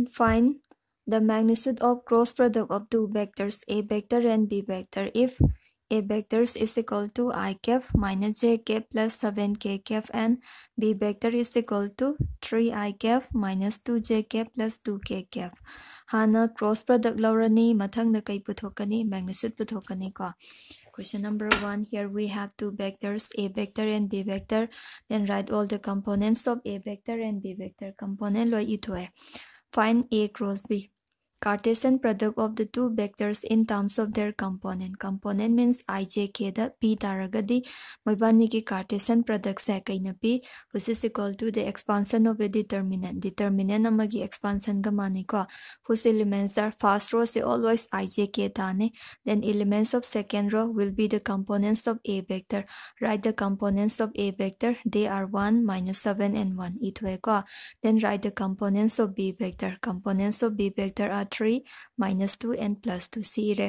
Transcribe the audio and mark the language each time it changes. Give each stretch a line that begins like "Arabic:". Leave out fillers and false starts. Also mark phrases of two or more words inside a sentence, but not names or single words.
English: Find the magnitude of cross product of two vectors A vector and B vector if A vectors is equal to I cap minus j cap plus 7k cap and B vector is equal to 3I cap minus 2j cap plus 2k cap.
Manipuri: Hana
English: cross product
Manipuri: laurani mathang na kai puthokani magnitude puthokani ko.
English: Question number 1. Here we have two vectors A vector and B vector. Then write all the components of A vector and B vector. Component
Manipuri: lo itoe.
English: Find A cross B. Cartesian product of the two vectors in terms of their component. Component means ijk
Manipuri: da p taragadi moibani ki
English: Cartesian product
Manipuri: sa kaina p
English: which is equal to the expansion of a determinant. Determinant amagi expansion
Manipuri: ga mani ko
English: whose elements are first row se always ijk tane. Then elements of second row will be the components of A vector. Write the components of A vector. They are 1, minus 7 and 1.
Manipuri: Itoe ko.
English: Then write the components of B vector. Components of B vector are 3, minus 2 and plus 2 sire.